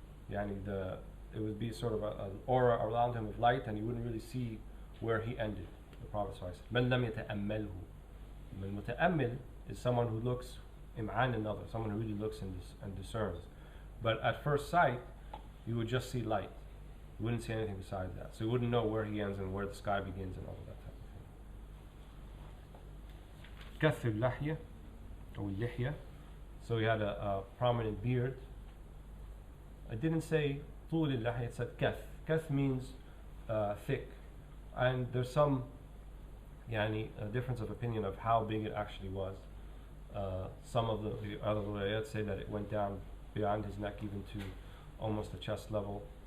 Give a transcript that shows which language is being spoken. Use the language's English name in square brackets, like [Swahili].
[English] يعني it would be sort of an aura around him of light, and you wouldn't really see where he ended. The Prophet says, [Arabic] من لم يتأمله. من متأمل [English] is someone who looks im'an an-nadr, someone who really looks and discerns. But at first sight, you would just see light. You wouldn't see anything besides that. So you wouldn't know where he ends and where the sky begins and all of that type of thing. [Arabic] كث اللحية or اللحية. [English] So he had a prominent beard. I didn't say [Arabic] طول اللحية, [English] it said كث. كث means thick. And there's some difference of opinion of how big it actually was. Some of the other riwayat say that it went down beyond his neck even to almost the chest level.